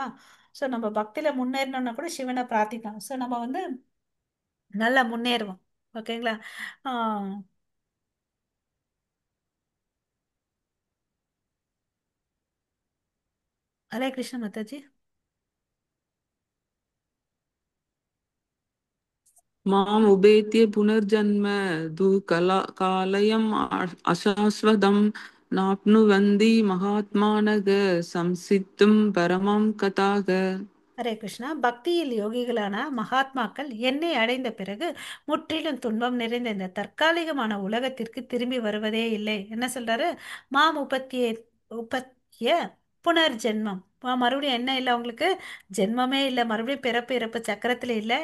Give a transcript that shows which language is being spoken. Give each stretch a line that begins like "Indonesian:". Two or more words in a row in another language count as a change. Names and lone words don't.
Tamil: ஸோ நம்ம பக்தியில முன்னேறணும்னா கூட சிவனை பிரார்த்திக்கலாம். ஸோ நம்ம வந்து நல்லா முன்னேறுவோம். ஓகேங்களா? ஆஹ் ஹரே கிருஷ்ண மாதாஜி.
Sanskrit: माम् उपेत्य पुनर्जन्म कालयम् अशाश्वतं नाप्नुवन्ति महात्मानः संसिद्धुं परमं कथाः.
Tamil: ஹரே கிருஷ்ணா. பக்தியில் யோகிகளான மகாத்மாக்கள் என்னை அடைந்த பிறகு முற்றிலும் துன்பம் நிறைந்த இந்த தற்காலிகமான உலகத்திற்கு திரும்பி வருவதே இல்லை. என்ன சொல்றாரு?
Sanskrit: माम् उपेत्य पुनर्जन्म.
Tamil: மறுபடியும் என்ன இல்லை அவங்களுக்கு? ஜென்மமே இல்லை, மறுபடியும் பிறப்பு இறப்பு சக்கரத்துல இல்லை.